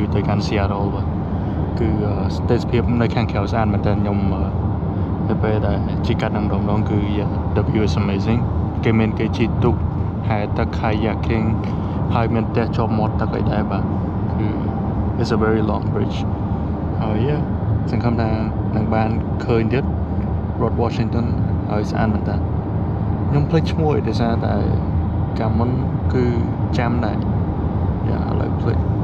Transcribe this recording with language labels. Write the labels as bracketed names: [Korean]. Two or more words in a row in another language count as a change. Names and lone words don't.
[Khmer] ទៅកាន់ Seattle បាទគឺទេសភាពនៅខាងក្រៅស្អាតមែនតើខ្ញុំទៅពេលដែលជិះកាត់នឹង ដងគឺ [English] the view is amazing [Khmer] គេជិះទូកហែទឹក kayaking ហើយមានផ្ទះជាប់មាត់ទឹកអីដែរបាទគឺ [English] it's a very long bridge [Khmer] ហើយសង្ឃឹមថានឹងបានឃើញទៀតរដ្ឋ Washington ហើយស្អាតមែនតើខ្ញុំភ្លេចឈ្មោះដោយសារតែកាលមុនគឺចាំដែរឥឡូវភ្លេចឥ